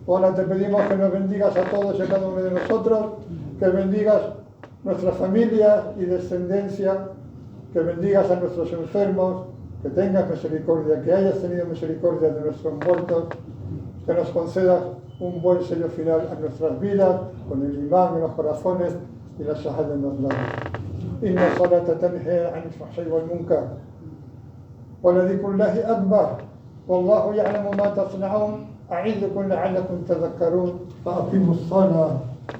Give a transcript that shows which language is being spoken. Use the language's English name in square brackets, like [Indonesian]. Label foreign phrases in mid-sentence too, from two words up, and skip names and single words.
[Spanish] Ahora te pedimos que nos bendigas a todos y a cada uno de nosotros, que bendigas nuestras familias y descendencia, que bendigas a nuestros enfermos, que tengas misericordia, que hayas tenido misericordia de nuestros muertos, que nos concedas un buen sello final a nuestras vidas, con el imán en los corazones y la shahada en los labios. [Arabic] إن الصلاة تنهى عن الفحشاء والمنكر. ولذكر الله أكبر والله يعلم ما تصنعون أعظكم لعلكم تذكرون فأقيموا الصلاة